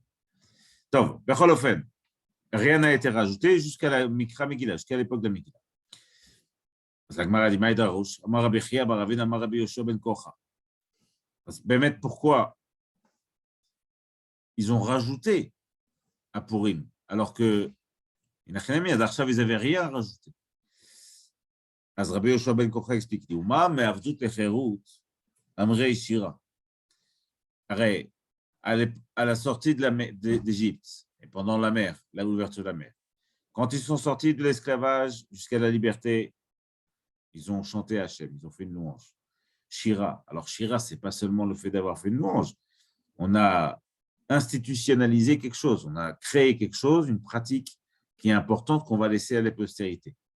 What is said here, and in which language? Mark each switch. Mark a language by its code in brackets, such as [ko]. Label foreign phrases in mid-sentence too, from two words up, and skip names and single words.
[fr] Donc, rien n'a été rajouté jusqu'à la [he] מקרא מגילה, [fr] jusqu'à l'époque de la Megillah. Pourquoi ils ont rajouté à Purim, alors que ils n'avaient rien rajouté. [he] אז רבי יהושע בן כוחה explique, ומה מעבדות לחירות אמרי שירה. [fr] Arrête, à la sortie d'Égypte, et pendant la mer, l'ouverture de la mer, quand ils sont sortis de l'esclavage jusqu'à la liberté, ils ont chanté Hachem, ils ont fait une louange. Shira. Alors, Shira, ce n'est pas seulement le fait d'avoir fait une louange. On a institutionnalisé quelque chose, on a créé quelque chose, une pratique qui est importante qu'on va laisser à la postérité.